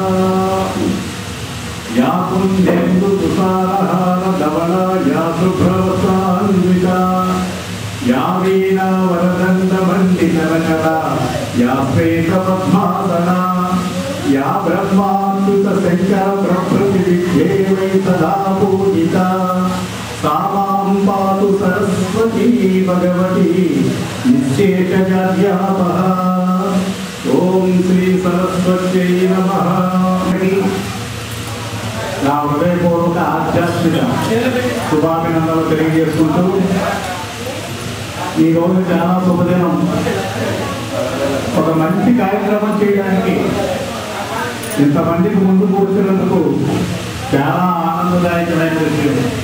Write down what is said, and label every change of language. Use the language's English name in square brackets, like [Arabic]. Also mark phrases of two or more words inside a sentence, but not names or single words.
[Sanskrit] యా పుణ్యేందు తుషారహార ధవళ యా శుభ్రవస్త్రాన్విత యా వీణా వరదండ మండితరకర యా శ్వేత పద్మాసన యా బ్రహ్మాచ్యుత శంకర ప్రకృతి విద్యేవై సదా పూజిత सा मां पातु सरस्वती भगवती निश्चेषजाड्यापः. ఓం శ్రీ సరస్వత్యై నమః. [Telugu] నా హృదయపూర్వక ఆధ్యాత్మిక శుభాభినందనలు తెలియజేసుకుంటూ ఈరోజు చాలా శుభదినం. ఒక మంచి కార్యక్రమం చేయడానికి ఇంతమందికి ముందు కూర్చున్నందుకు చాలా ఆనందదాయకమైన విషయం.